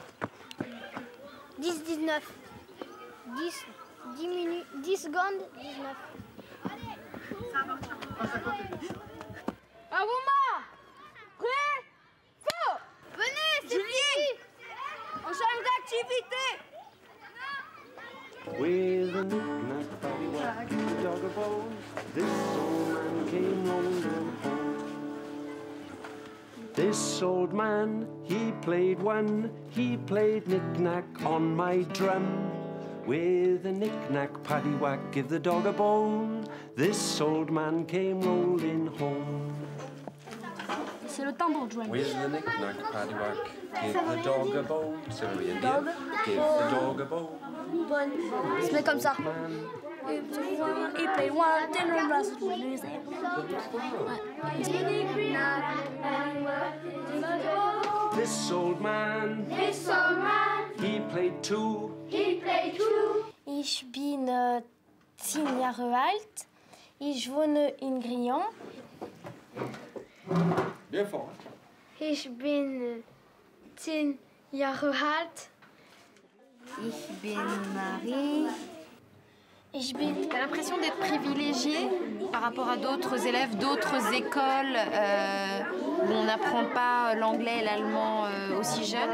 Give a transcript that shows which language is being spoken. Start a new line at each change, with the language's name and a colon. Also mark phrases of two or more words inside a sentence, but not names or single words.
French: 10, 19. 10 minutes, 10 secondes, 19. À vous, Marc. Prêt? Feu. Venez, c'est fini. On change d'activité.
English: With a knick-knack, paddywhack, the dog a bone, this old man came rolling home. This old man, he played knick-knack on my drum. With a knick-knack, paddywhack, give the dog a bone, this old man came rolling home.
French: C'est le tambour drum.
English: With the knick-knack, paddywhack, give the dog a bone. C'est very Indian. Give the dog a bone.
French: Se met comme ça.
English: Il play one, then rust This old man, he played two.
German: Ich bin 10 Jahre alt. Ich wohne in Grillon.
French: Bien fort.
German: Ich bin 10 Jahre alt. Ich bin Marie.
French: T'as l'impression d'être privilégiée par rapport à d'autres élèves, d'autres écoles où on n'apprend pas l'anglais et l'allemand aussi jeune?